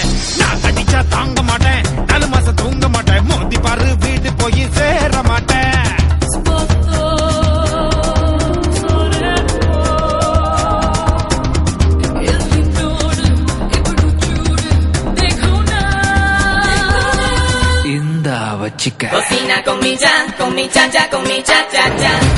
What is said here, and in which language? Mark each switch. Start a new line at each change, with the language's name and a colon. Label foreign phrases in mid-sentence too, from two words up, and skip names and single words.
Tamil: நான் அடிச்சா தாங்க மாட்டேன், 4 மாசம் தூங்க மாட்டேன், மோதி பாரு வீடு போய் சேர மாட்டேன். இந்தா வச்சிக்க.
Spanish: Cocina con mi cha-cha, con mi cha-cha-cha.